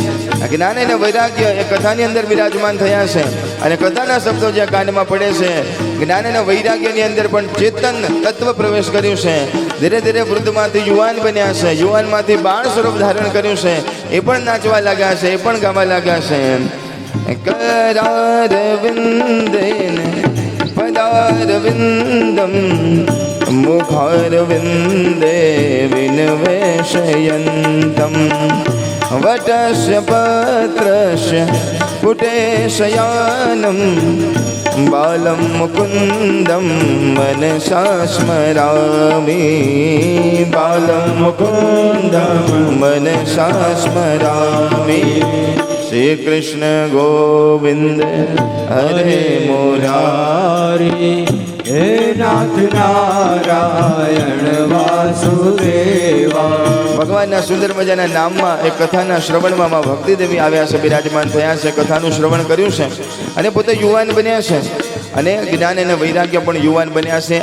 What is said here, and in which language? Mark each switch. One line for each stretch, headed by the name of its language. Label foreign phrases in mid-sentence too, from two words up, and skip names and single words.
Gujarati: જ્ઞાન અને વૈરાગ્ય એ કથાની અંદર બિરાજમાન થયા છે અને કથાના શબ્દો જ્યાં કાનમાં પડે છે, જ્ઞાન અને વૈરાગ્યની અંદર પણ ચેતન તત્વ પ્રવેશ કર્યું છે. ધીરે ધીરે વૃદ્ધમાંથી યુવાન બન્યા છે, યુવાનમાંથી બાળ સ્વરૂપ ધારણ કર્યું છે. એ પણ નાચવા લાગ્યા છે, એ પણ ગાવા લાગ્યા છે.
Sanskrit: करारविन्देन पदारविन्दं मुखारविन्दे विनिवेशयन्तं वटस्य पत्रस्य पुटे शयानं बालं मुकुन्दं मनसा स्मरामि, बालं मुकुन्दं मनसा स्मरामि. श्री कृष्ण गोविंद हरे मुरारी, हे नाथ नारायण वासुदेवा.
Gujarati: ભગવાનના સુંદર મજાના નામમાં એ કથાના શ્રવણમાં ભક્તિદેવી આવ્યા છે, બિરાજમાન થયા છે, કથાનું શ્રવણ કર્યું છે અને પોતે યુવાન બન્યા છે અને જ્ઞાન અને વૈરાગ્ય પણ યુવાન બન્યા છે.